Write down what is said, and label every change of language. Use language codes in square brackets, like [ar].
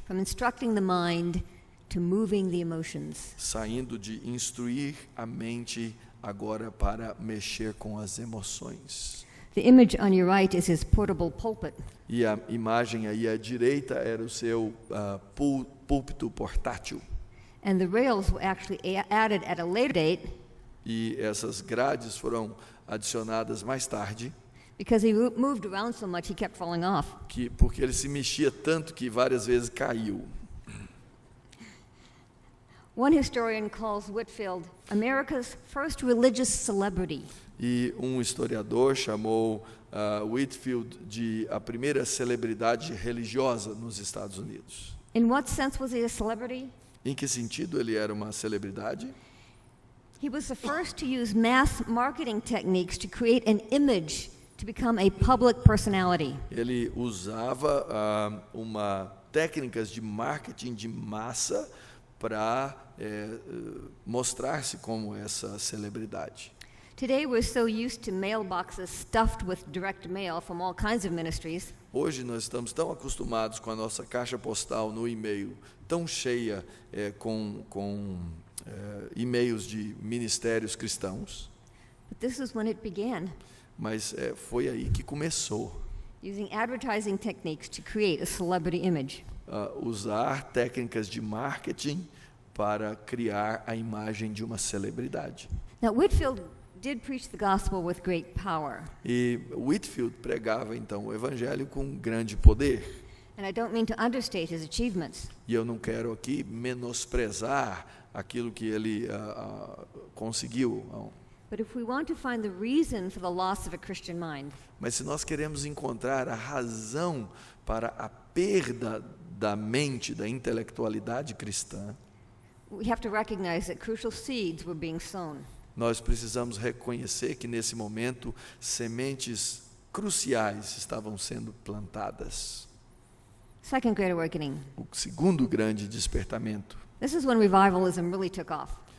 [en] From instructing the mind to moving the emotions. [pt] saindo de instruir a mente agora para mexer com as emoções. [en] The image on your right is his portable pulpit. [pt] E a imagem aí à direita era o seu púlpito portátil. [en] And the rails were actually added at a later date [pt] E essas grades foram adicionadas mais tarde, [en] because he moved around so much he kept falling off. [pt] porque ele se mexia tanto que várias vezes caiu. [en] One historian calls Whitefield America's first religious celebrity. [pt] E um historiador chamou Whitefield de a primeira celebridade religiosa nos Estados Unidos. [en] In what sense was he a celebrity? [pt] Em que sentido ele era uma celebridade? [en] He was the first to use mass marketing techniques to create an image to become a public personality. [pt] Ele usava técnicas de marketing de massa para mostrar-se como essa celebridade. [en] Today we're so used to mailboxes stuffed with direct mail from all kinds of ministries [pt] Hoje nós estamos tão acostumados com a nossa caixa postal no e-mail, tão cheia com e-mails de ministérios cristãos, [en] but this is when it began, [pt] mas foi aí que começou. [en] using advertising techniques to create a celebrity image. [pt] Usar técnicas de marketing para criar a imagem de uma celebridade. [en] Now Whitefield did preach the gospel with great power. [pt] E Whitefield pregava então o evangelho com grande poder. [en] And I don't mean to understate his achievements, [pt] E eu não quero aqui menosprezar aquilo que ele conseguiu. [en] but if we want to find the reason for the loss of a Christian mind, [pt] Mas se nós queremos encontrar a razão para a perda da mente, da intelectualidade cristã, [en] we have to recognize that crucial seeds were being sown. [pt] nós precisamos reconhecer que nesse momento sementes cruciais estavam sendo plantadas. [en] Second Great Awakening. [pt] O segundo grande despertamento. [en] This is when revivalism really took off.